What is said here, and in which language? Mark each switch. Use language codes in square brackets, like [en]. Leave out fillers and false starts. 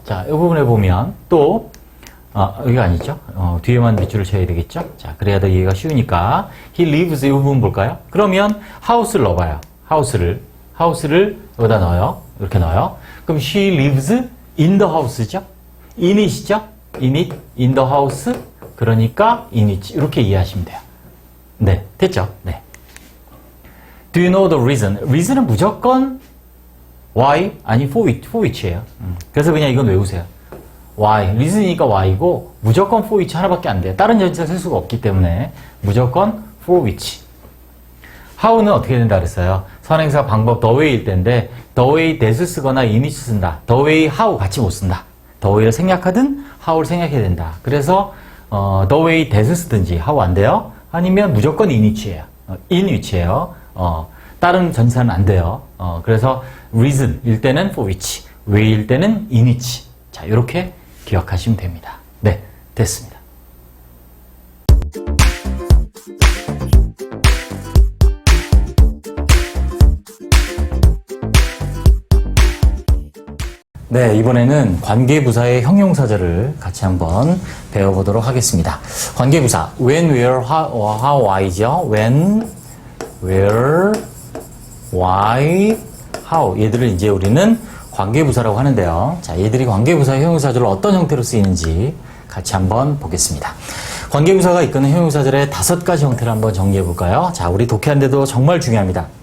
[ko] 자, 이 부분 해보면 또 여기가 아니죠? 뒤에만 밑줄을 쳐야 되겠죠? 자, 그래야 더 이해가 쉬우니까 he lives 이 부분 볼까요? 그러면 house를 넣어봐요. house를 여기다 넣어요. 이렇게 넣어요. 그럼 [en] she lives in the house죠? in it이죠? in it, in the house, [ko] 그러니까 [en] in it [ko] 이렇게 이해하시면 돼요. 네, 됐죠? 네. [en] Do you know the reason? [ko] reason은 무조건 why? 아니, for which예요. 그래서 그냥 이건 외우세요. why. reason이니까 why고 무조건 for which 하나밖에 안 돼요. 다른 전치사 쓸 수가 없기 때문에 무조건 for which. how는 어떻게 된다 그랬어요? 선행사 방법 the way일 때인데 the way that을 쓰거나 in which 쓴다. the way, how 같이 못 쓴다. the way를 생략하든 how를 생략해야 된다. 그래서 the way that을 쓰든지 how 안 돼요. 아니면 무조건 in which예요. in which예요. 다른 전치사는 안 돼요. 그래서 reason일 때는 for which, way일 때는 in which. 자, 이렇게 기억하시면 됩니다. 네, 됐습니다. 네, 이번에는 관계부사의 형용사절을 같이 한번 배워보도록 하겠습니다. 관계부사, when, where, how, why죠. when, where, why, how. 얘들을 이제 우리는 관계부사라고 하는데요. 자, 얘들이 관계부사의 형용사절로 어떤 형태로 쓰이는지 같이 한번 보겠습니다. 관계부사가 이끄는 형용사절의 5가지 형태를 한번 정리해 볼까요? 자, 우리 독해하는데도 정말 중요합니다.